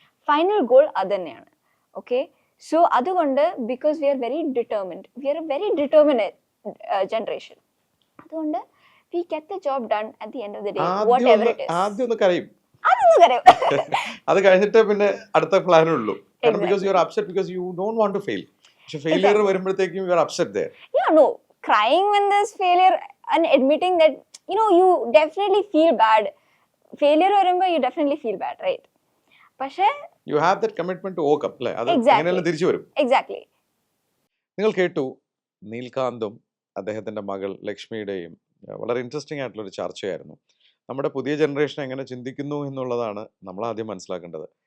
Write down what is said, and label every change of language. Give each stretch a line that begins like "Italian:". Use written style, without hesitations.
English: final goal
Malayalam: അത് തന്നെയാണ്.
English: okay, so
Malayalam: അതുകൊണ്ട്
English: Because we are very determined generation, അതുകൊണ്ട് we get the job done at the end of the day whatever it is.
Malayalam: ആദ്യം ഒന്ന് കരയും, അതൊന്നും കരയും. അത് കഴിഞ്ഞിട്ട് പിന്നെ അടുത്ത പ്ലാനുള്ളൂ.
English: Because you are upset because you don't want to fail.
Malayalam: പക്ഷെ
English: failure
Malayalam: വരുമ്പോഴത്തേക്കും
English: You are upset there. Yeah, no, crying when there's failure and admitting that you definitely feel bad. Failure
Malayalam: വരുമ്പോൾ
English: you definitely feel bad, right?
Malayalam: പക്ഷേ
English: you have that commitment to overcome
Malayalam: അല്ലേ? അത് അങ്ങനെയല്ല തിരിച്ചു വരും.
English: Exactly.
Malayalam: നിങ്ങൾ കേട്ടു നീൽകാന്തും അദ്ദേഹത്തിന്റെ മകൾ ലക്ഷ്മിയുടെയും വളരെ ഇൻട്രസ്റ്റിംഗ് ആയിട്ടുള്ള ഒരു ചർച്ചയായിരുന്നു. നമ്മുടെ പുതിയ ജനറേഷൻ എങ്ങനെ ചിന്തിക്കുന്നു എന്നുള്ളതാണ് നമ്മൾ ആദ്യം മനസ്സിലാക്കേണ്ടത്.